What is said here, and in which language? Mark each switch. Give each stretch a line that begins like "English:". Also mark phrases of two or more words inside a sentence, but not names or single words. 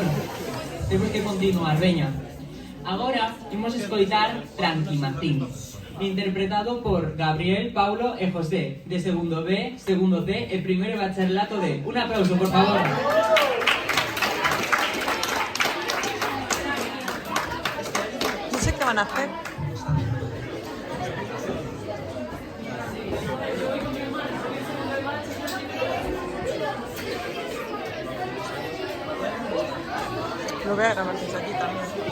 Galician: Temos que continuar, veña. Agora imos escoitar Tranquimacín, interpretado por Gabriel, Paulo e José, de segundo B, segundo C e primeiro bacharelato D. Un aplauso, por favor.
Spanish: No sé qué van a hacer. Lo voy a grabar desde aquí también.